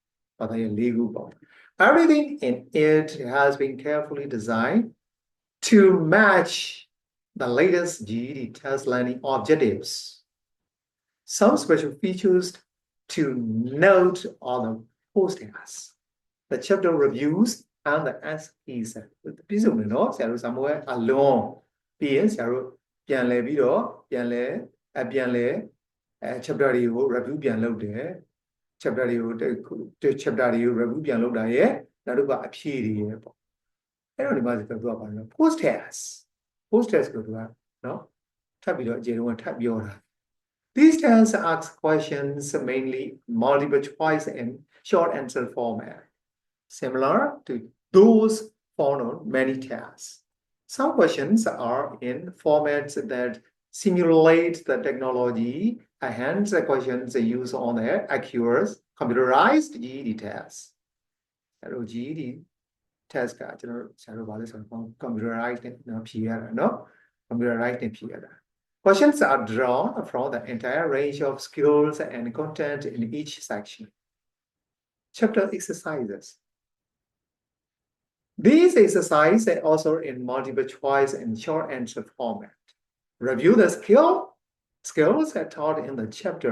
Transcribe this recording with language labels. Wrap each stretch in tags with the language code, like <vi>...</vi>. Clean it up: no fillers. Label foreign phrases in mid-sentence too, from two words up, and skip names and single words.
<en>Everything in it has been carefully designed to match the latest GED test learning objectives. Some special features to note are the post-tests, the chapter reviews, and the essays.</en> <my>ပြည့်စုံတယ်နော်ဆရာတို့စာမိုးအလုံးပြီးရင်ဆရာတို့ပြန်လဲပြီးတော့ပြန်လဲ chapter တွေကို review ပြန်လုပ်တယ် chapter တွေကို chapter တွေကို review ပြန်လုပ်တာရဲ့နောက်တစ်ခုကအဖြေတွေရဲ့ပေါ့အဲ့တော့ဒီမှာသူကပါနော်</my> <en>post test</en> <my>ကိုသူကနော်ထပ်ပြီးတော့အကျေတုံးကထပ်ပြောတာ</my> <en>These tests ask questions mainly multiple choice and short answer format, similar to those found on many tests. Some questions are in formats that simulate the technology, and hence the questions used on the accurate computerized GED tests.</en> <my>GED test ကကျွန်တော်ဆရာတို့ဗာလဲဆိုတော့ computerized နဲ့ဖြေရတာเนาะ computerized နဲ့ဖြေရတာ</my> <en>Questions are drawn from the entire range of skills and content in each section. Chapter exercises. These exercises are also in multiple choice and short answer format. Review the skills taught in the chapter.</en>